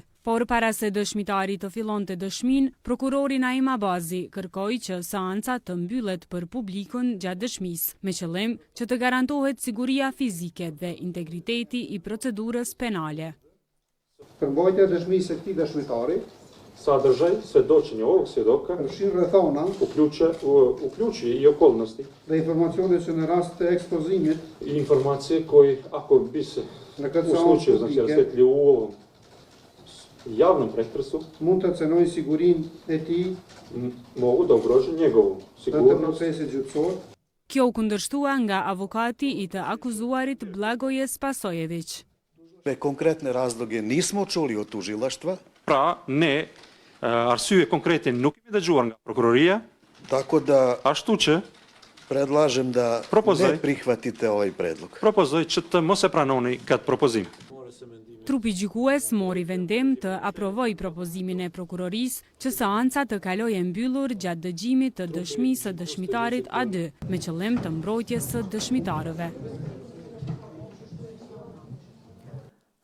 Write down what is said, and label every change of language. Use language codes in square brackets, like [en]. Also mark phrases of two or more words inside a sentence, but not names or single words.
[sq] Por para se dëshmitari të fillonte dëshmin, prokurori Naim Abazi kërkoi që seanca të mbyllet për publikun gjatë dëshmisë, me qëllim që të garantohet siguria fizike dhe integriteti I procedurës penale. Përmbajtja e dëshmisë së këtij dëshmitari [sr] sadržaj svjedočenja svjedoka [sq] përfshin rrethona, [sr] uključi I okolnosti [sq] dhe informacione që në rast të ekspozimit [sr] I informacije koji ako bi se u slučaju znači rasvetljio u ovom javnom pretresu [sq] mund të cenojnë sigurinë e tij, [sr] mogu da ugrože njegovu sigurnost [sq] procesit gjyqësor. Kjo u kundërshtua nga avokati I të akuzuarit Blagoje Spasojević. [sr] Me konkretne razloge nismo čuli od tužilaštva. [sq] Pra, ne, arsye konkrete nuk kemi dëgjuar nga prokuroria, [sr] tako da [sq] ashtu që [sr] predlažem da ne prihvatite ovaj predlog. [sq] Propozoj që të mos e pranoni këtë propozim. Trupi gjykues mori vendim të aprovoj propozimin e prokurorisë që seanca të kalojë mbyllur gjatë dëgjimit të dëshmisë së dëshmitarit A2 me qëllim të mbrojtjes së dëshmitarëve.